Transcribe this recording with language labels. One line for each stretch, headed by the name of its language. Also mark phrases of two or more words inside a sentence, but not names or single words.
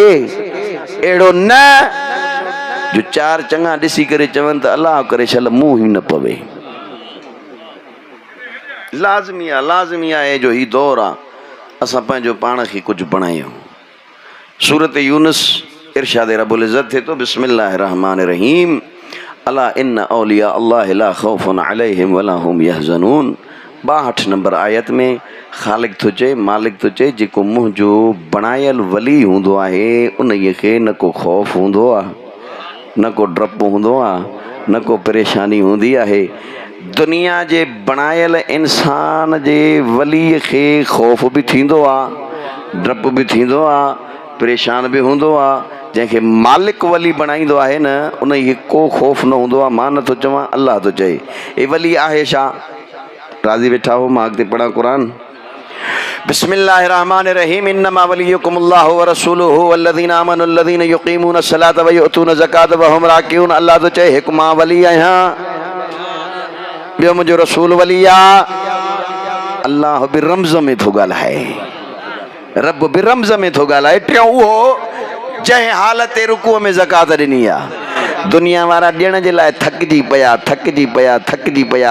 Sindhi: अहिड़ो न जो चार चङा ॾिसी करे चवनि त अलाह करे छल मुंहुं ई न पवे। लाज़मी आहे, लाज़मी आहे जो ही दौर आहे असां पंहिंजो पाण खे कुझु बणायूं। سورت يونس ارشاد رب العزت ٿي ٿو
Arabic: بسم الله الرحمن الرحيم، ألا إن أولياء الله لا خوف عليهم ولا هم يحزنون.
Sindhi: 62 नंबर आयत में ख़ालिक थो चए, मालिक थो चए, जेको मुंहिंजो बणायल वली हूंदो आहे उन खे न को ख़ौफ़ हूंदो आहे, न को डपु हूंदो आहे, न को परेशानी हूंदी आहे। दुनिया जे बणायल इंसान जे वलीअ खे ख़ौफ़ बि थींदो आहे, डपु बि थींदो आहे, परेशान बि हूंदो आहे। जंहिंखे मालिक वली बणाईंदो आहे न उन खे को ख़ौफ़ न हूंदो आहे। मां नथो चवां, अलाह थो चए। हे वली आहे छा? राज़ी वेठा हो, मां अॻिते पढ़ां क़ुरान।
Arabic: بسم الله الرحمن الرحيم، إنما وليكم الله ورسوله والذين آمنوا الذين يقيمون الصلاة ويؤتون الزكاة وهم راكعون.
Sindhi: अल्लाह थो चए हिकु मां वली आहियां, ॿियो मुंहिंजो रसूल वली आहे। अल्लाह बि रम्ज़ में थो ॻाल्हाए, रब बि रम्ज़ में थो ॻाल्हाए। टियों उहो जंहिं हालत ते रुकूअ में ज़कात ॾिनी आहे। दुनिया वारा ॾियण जे लाइ थकिजी पिया, थकिजी पिया, थकिजी पिया।